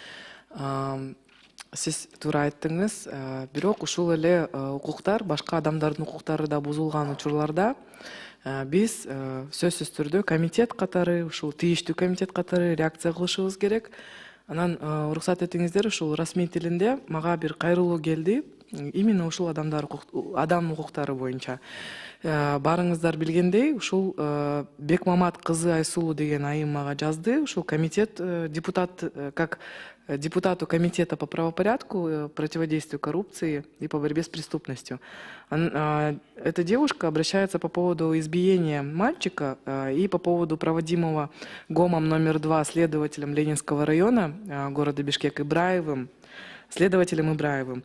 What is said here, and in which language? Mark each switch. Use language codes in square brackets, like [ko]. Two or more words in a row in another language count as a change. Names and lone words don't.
[ky] Сиз туура айттыңыз, бирок ушул эле укуктар, башка адамдардын укуктары да бузулган учурларда биз сөзсүз түрдө комитет катары, ушул тийиштүү комитет катары реакция кылышыбыз керек. Анан уруксат этиңиздер, ушул расмий тилинде мага бир кайрылуу келди. Именно ушул адам укуктары боюнча. Барыңыздар билгендей, ушул Бекмамат кызы Айсулуу деген айым мага жазды. Ушул комитет [ru] как депутату комитета по правопорядку, противодействию коррупции и по борьбе с преступностью. Эта девушка обращается по поводу избиения мальчика и по поводу проводимого ГОМом номер 2 следователем Ленинского района города Бишкек следователем Ибраевым.